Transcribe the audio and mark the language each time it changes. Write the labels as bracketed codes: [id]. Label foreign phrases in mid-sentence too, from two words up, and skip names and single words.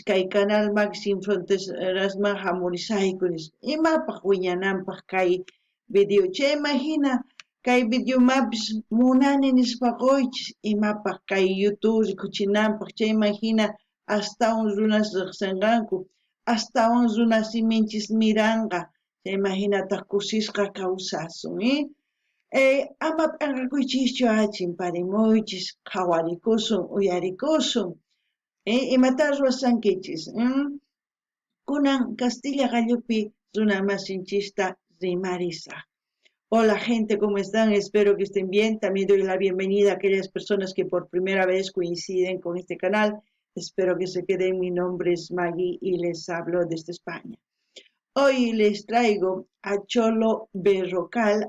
[qu] kay kanal Sin Fronterasman hamurisayku nispa imapaq wiñananpaq kay video chayman hina kay videomapis munani nispa qoychis imapaq kay YouTube rikuchinanpaq chayman hina astawan runas riqsinqanku astawan runa siminchis miranqa chayman hinataq kusisqa kawsasun ama p'anqakuychischu chimparimuychis qhawarikusun uyarikusun imata ruwasankichis kunan Castilla gallupi runa masinchista rimarisaq [es] Hola gente, ¿cómo están? Espero que estén bien. También doy la bienvenida a aquellas personas que por primera vez coinciden con este canal. Espero que se queden. Mi nombre es Maggie y les hablo desde España. Hoy les traigo a Cholo Berrocal.